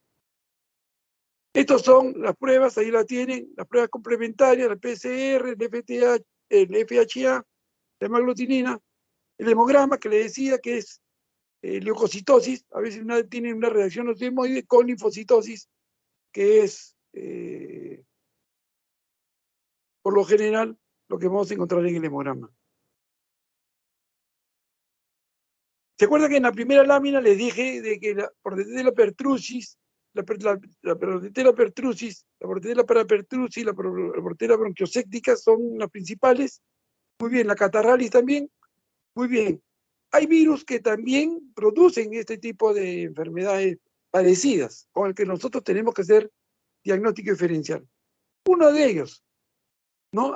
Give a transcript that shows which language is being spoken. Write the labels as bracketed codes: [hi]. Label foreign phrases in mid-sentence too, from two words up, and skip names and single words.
[es] Estas son las pruebas, ahí la tienen, las pruebas complementarias, la PCR, el FTA, el FHA, la hemaglutinina, el hemograma que le decía que es leucocitosis, a veces tiene una reacción osmoide con linfocitosis, que es por lo general lo que vamos a encontrar en el hemograma. ¿Se acuerdan que en la primera lámina les dije de que la Bordetella pertussis, la Bordetella pertussis, la Bordetella parapertussis, la Bordetella bronquioséptica son las principales? Muy bien, la catarralis también. Muy bien. Hay virus que también producen este tipo de enfermedades parecidas, con el que nosotros tenemos que hacer diagnóstico diferencial. Uno de ellos, ¿no?